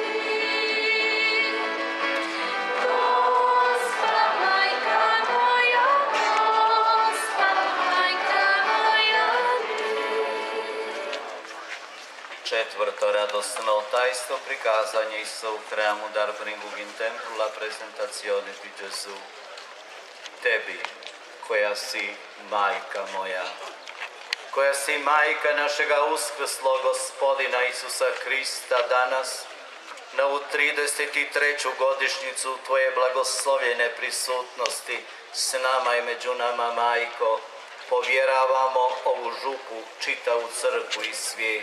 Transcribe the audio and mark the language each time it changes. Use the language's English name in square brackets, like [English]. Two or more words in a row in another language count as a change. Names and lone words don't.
[Croatian] Gospa majka moja, Gospa majka moja ti. Četvrto radosno tajstvo, prikazanje Isusa u hramu [German] Darbringug in templu, [Italian] la presentazione di Gesù. [Croatian] Tebi, koja si majka moja, koja si majka našega uskrslog Gospodina Isusa Krista, danas, na ovu 33. godišnjicu Tvoje blagoslovljene prisutnosti s nama i među nama, majko, povjeravamo ovu župu, čitavu crkvu i svijet.